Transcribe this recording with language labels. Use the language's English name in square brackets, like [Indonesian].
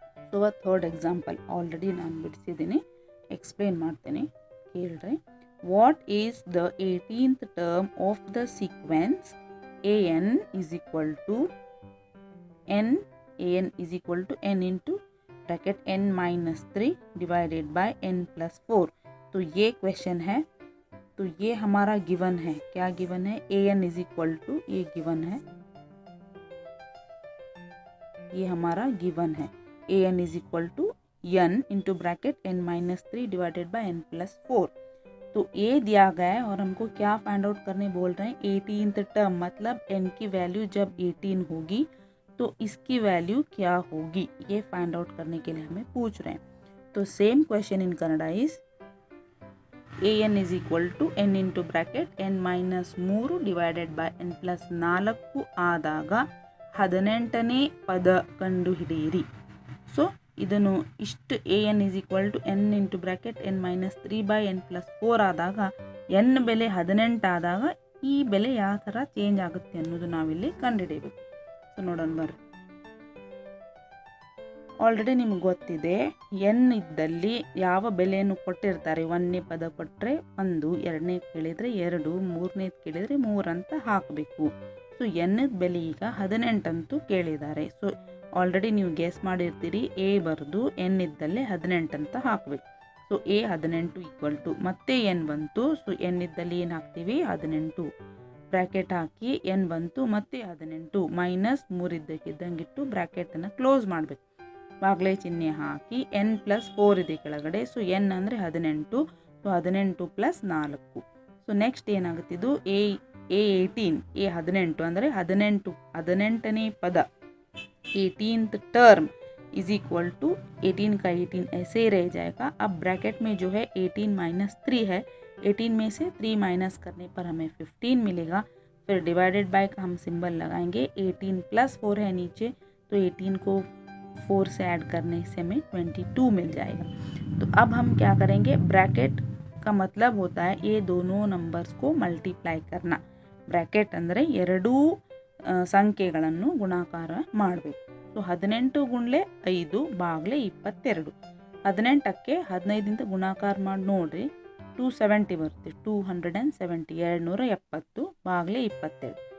[Kannada] So third example already ನಾನು ಬಿಡಿಸಿದ್ದೀನಿ, explain ಮಾಡ್ತೇನೆ ಕೇಳ್ರಿ. [English] What is the 18th term of the sequence an = n × bracket n-3 divided by n + 4. [Hindi] तो ये question है, तो ये हमारा गिवन है. क्या गिवन है, an = ये गिवन है, ये हमारा गिवन है an = n × bracket n-3 divided by n + 4. तो ये दिया गया है और हमको क्या फाइंड आउट करने बोल रहे हैं, 18th टर्म, मतलब n की वैल्यू जब 18 होगी तो इसकी वैल्यू क्या होगी, ये फाइंड आउट करने के लिए हमें पूछ रहे हैं. [English] तो same question in Kannada is an = n × bracket n-3 divided by n + 4 [Kannada] ಆದಾಗ 18ನೇ ಪದ ಕಂಡುಹಿಡಿಯಿರಿ. ಸೊ ಇದನ್ನು ಇಷ್ಟು an = n × bracket n-3 by n + 4 ಆದಾಗ n ಬೆಲೆ 18 ಆದಾಗ ಈ ಬೆಲೆ ಯಾವ ಥರ ಚೇಂಜ್ ಆಗುತ್ತೆ ಅನ್ನೋದು ನಾವಿಲ್ಲಿ ಕಂಡುಹಿಡಿಯಬೇಕು. ಸೊ ನೋಡೋಣ ಬರ್ರಿ. ಆಲ್ರೆಡಿ ನಿಮ್ಗೆ ಗೊತ್ತಿದೆ, n ಇದ್ದಲ್ಲಿ ಯಾವ ಬೆಲೆಯನ್ನು ಕೊಟ್ಟಿರ್ತಾರೆ, 1ನೇ ಪದ ಕೊಟ್ಟರೆ 1, 2ನೇ ಕೇಳಿದರೆ 2, 3ನೇ ಕೇಳಿದರೆ 3 ಅಂತ ಹಾಕಬೇಕು. ಸೊ nದ ಬೆಲೆ ಈಗ 18 ಅಂತೂ ಕೇಳಿದ್ದಾರೆ. ಸೊ ಆಲ್ರೆಡಿ ನೀವು ಗೆಸ್ ಮಾಡಿರ್ತೀರಿ, a ಬರೆದು n ಇದ್ದಲ್ಲಿ 18 ಅಂತ ಹಾಕಬೇಕು. ಸೊ a 18 = ಮತ್ತೆ n ಬಂತು. ಸೊ n ಇದ್ದಲ್ಲಿ ಏನು ಹಾಕ್ತೀವಿ, 18 ಬ್ರ್ಯಾಕೆಟ್ ಹಾಕಿ n ಬಂತು, ಮತ್ತೆ 18 -3 ಇದ್ದಕ್ಕಿದ್ದಂಗಿಟ್ಟು ಬ್ರ್ಯಾಕೆಟನ್ನು ಕ್ಲೋಸ್ ಮಾಡಬೇಕು. ಬಾಗ್ಲೆ ಚಿಹ್ನೆ ಹಾಕಿ n + 4 ಇದೆ ಕೆಳಗಡೆ. ಸೊ n ಅಂದರೆ 18, so 18 + 4. So next ಏನಾಗುತ್ತಿದ್ದು, a A18 A18 ಅಂದರೆ 18ನೇ ಪದ [English] 18th term is equal to 18 [Hindi] का 18 ऐसे ही रह जाएगा। अब ब्रैकेट में जो है 18 माइनस 3 है, 18 में से 3 माइनस करने पर हमें 15 मिलेगा। फिर डिवाइडेड बाय का हम सिंबल लगाएंगे, 18 प्लस 4 है नीचे, तो 18 को 4 से ऐड करने से हमें 22 मिल जाएगा। तो अब हम क्या करेंगे, ब्रैकेट का मतलब होता है ये दोनों नंबर्स को मल्टीप्लाई करना। [Kannada] ಬ್ರ್ಯಾಕೆಟ್ ಅಂದರೆ ಎರಡೂ ಸಂಖ್ಯೆಗಳನ್ನು ಗುಣಾಕಾರ ಮಾಡಬೇಕು। ಸೊ 18 ಗುಣಲೆ 5 ಬಾಗ್ಲೆ 22, 18ಕ್ಕೆ 15ದಿಂದ ಗುಣಾಕಾರ ಮಾಡಿ ನೋಡ್ರಿ 270 ಬರುತ್ತೆ, 270 270 ಬಾಗ್ಲೆ 22।